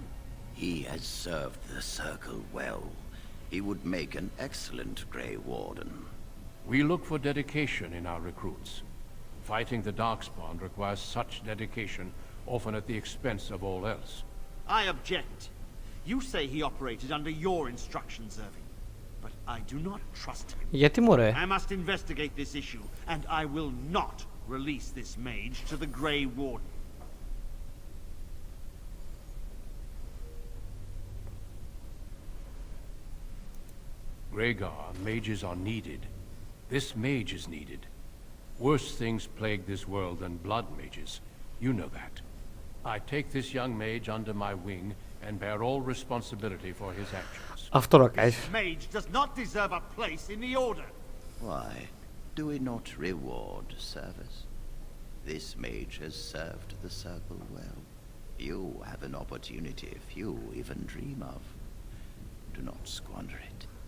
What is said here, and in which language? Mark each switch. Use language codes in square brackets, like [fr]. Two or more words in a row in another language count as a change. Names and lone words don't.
[en] He has served the Circle well. He would make an excellent Grey Warden. We look for dedication in our recruits. Fighting the Darkspawn requires such dedication, often at the expense of all else. I object. You say he operated under your instructions, Irving. But I do not trust him. [el] Γιατί μωρέ? [en] I must investigate this issue, and I will not release this mage to the Grey Warden. Rhaegar, mages are needed. This mage is needed. Worse things plague this world than blood mages. You know that. I take this young mage under my wing and bear all responsibility for his actions. [el] Αυτό να κάνεις. [en] This mage does not deserve a place in the order. Why? Do we not reward service? This mage has served the Circle well. You have an opportunity few even dream of. Do not squander it.